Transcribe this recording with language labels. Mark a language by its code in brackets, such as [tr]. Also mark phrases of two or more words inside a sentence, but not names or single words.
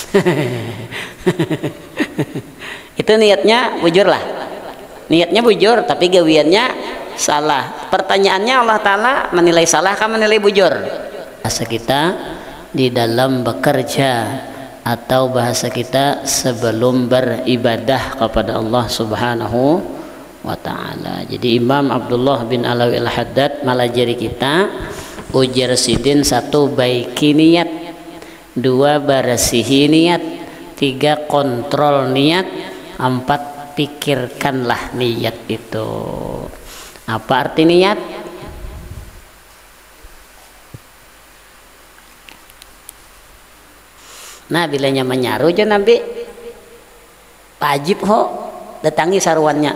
[bjn] Itu niatnya bujur lah, niatnya bujur, tapi gawiannya salah. Pertanyaannya Allah Ta'ala menilai salah kah menilai bujur? [id] Bahasa kita di dalam bekerja atau bahasa kita sebelum beribadah kepada Allah [ar] سبحانه وتعالى. [bjn] Jadi Imam Abdullah bin Alawi Al-Haddad malajari kita ujar sidin: 1 baiki niat, 2 barasihi niat, 3 kontrol niat, 4 pikirkanlah niat itu. [id] Apa arti niat? [bjn] Nah bilanya menyaru aja nabi wajib ho datangi saruannya.